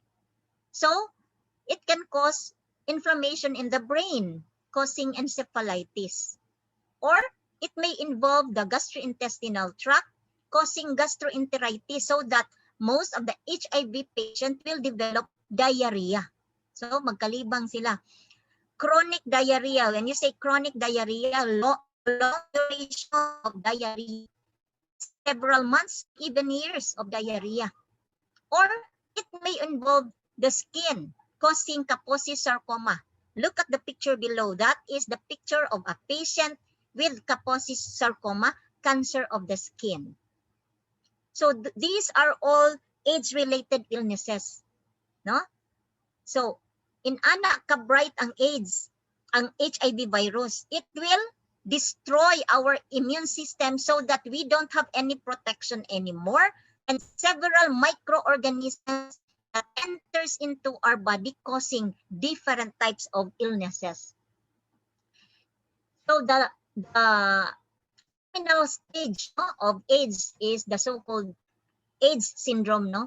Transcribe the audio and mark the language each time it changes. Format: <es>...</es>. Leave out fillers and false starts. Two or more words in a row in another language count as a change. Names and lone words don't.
<en>So it can cause inflammation in the brain, causing encephalitis. Or it may involve the gastrointestinal tract, causing gastroenteritis, so that most of the HIV patient will develop diarrhea.</en> <hil>So magkalibang sila.</hil> <en>Chronic diarrhea, when you say chronic diarrhea, long duration of diarrhea, several months, even years of diarrhea. Or it may involve the skin, causing Kaposi sarcoma. Look at the picture below. That is the picture of a patient with Kaposi sarcoma, cancer of the skin. So these are all AIDS-related illnesses, no?</en> <hil>So in anak ka bright ang AIDS, ang HIV virus,</hil> <en>it will destroy our immune system so that we don't have any protection anymore, and several microorganisms that enters into our body, causing different types of illnesses. So the terminal stage, no, of AIDS is the so-called AIDS syndrome, no?</en>